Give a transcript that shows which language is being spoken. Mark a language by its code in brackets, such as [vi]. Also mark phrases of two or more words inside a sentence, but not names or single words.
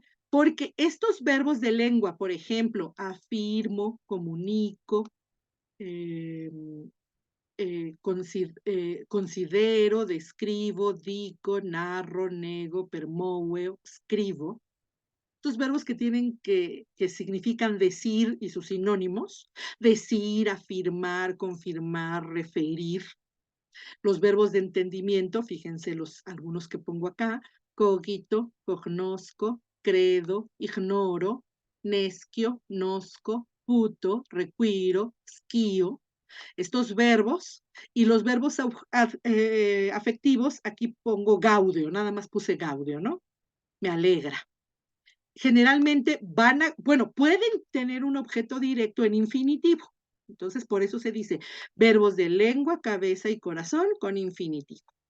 [es] Porque estos verbos de lengua, por ejemplo, afirmo, comunico, eh, considero, describo, digo, narro, [la] nego, permoeo, [es] escribo. Estos verbos que significan decir y sus sinónimos, decir, afirmar, confirmar, referir. Los verbos de entendimiento, fíjense algunos que pongo acá, [la] cogito, cognosco, credo, ignoro, nescio, nosco, puto, requiro, schio. [es] Estos verbos y los verbos afectivos, aquí pongo gaudio, nada más puse gaudio, ¿no? Me alegra. Generalmente pueden tener un objeto directo en infinitivo. Entonces, por eso se dice verbos de lengua, cabeza y corazón con infinitivo.